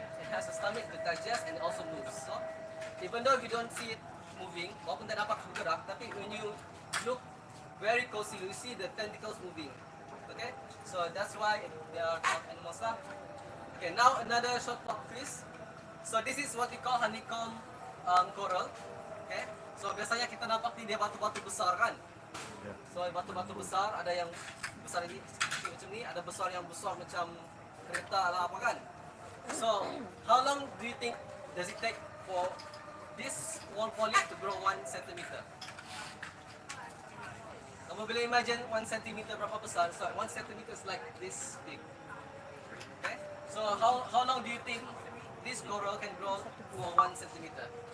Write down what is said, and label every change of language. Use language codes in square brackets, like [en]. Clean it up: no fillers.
[en] It has a stomach to digest, and it also moves. So even though you don't see it moving, [ms] walaupun tak dapat bergerak, [en] tapi when you look very closely, you see the tentacles moving. Okay, so that's why they are called animals lah. Okay, now another short pop quiz. So this is what we call honeycomb coral. [ms] Okay, so biasanya kita nampak ni dia batu-batu besar kan. So batu-batu besar, ada yang besar ini macam ni, ada besar yang besar macam kereta lah apa kan. [en] So how long do you think does it take for this one polyp to grow 1 centimeter? [ms] Kamu boleh [en] imagine 1 centimeter [ms] berapa besar? [en] So 1 centimeter is like this big. Okay, so how long do you think this coral can grow to 1 centimeter?